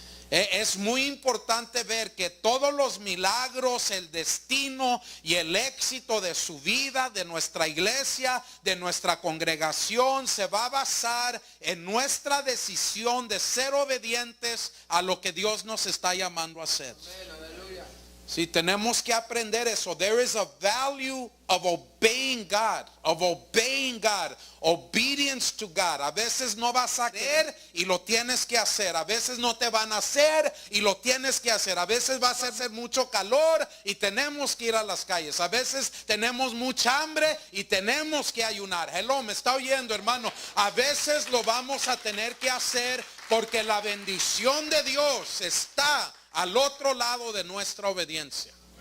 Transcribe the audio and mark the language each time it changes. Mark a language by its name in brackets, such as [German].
[Spanish] Es muy importante ver que todos los milagros, el destino y el éxito de su vida, de nuestra iglesia, de nuestra congregación, se va a basar en nuestra decisión de ser obedientes a lo que Dios nos está llamando a hacer. Sí, tenemos que aprender eso. [English] There is a value of obeying God, obedience to God. [Spanish] A veces no vas a querer y lo tienes que hacer. A veces no te van a hacer y lo tienes que hacer. A veces va a hacer mucho calor y tenemos que ir a las calles. A veces tenemos mucha hambre y tenemos que ayunar. Hello, ¿me está oyendo, hermano? A veces lo vamos a tener que hacer porque la bendición de Dios está al otro lado de nuestra obediencia.